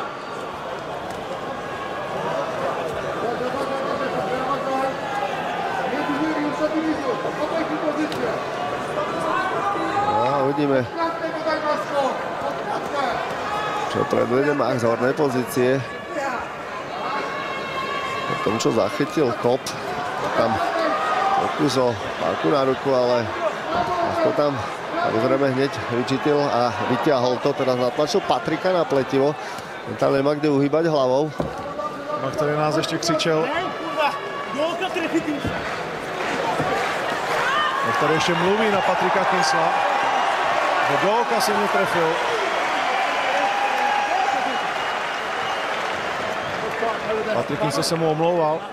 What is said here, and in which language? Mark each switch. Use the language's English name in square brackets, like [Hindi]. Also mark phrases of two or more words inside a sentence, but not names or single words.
[Slovak] No, uvidíme, čo predvede Mach z hornej pozície. Po tom, čo zachytil kop, tam pokus o páku na ruku, ale to tam samozrejme hneď vyčítil a vyťahol to, teraz natlačil Patrika na pletivo. On tam nemá kde uhýbať hlavou. [Czech] Mach tady nás ještě křičel. Mach tady ještě mluví na Patrika Kinsla. Do oka si mě trefil. Patrik Kinsla se mu omlouval.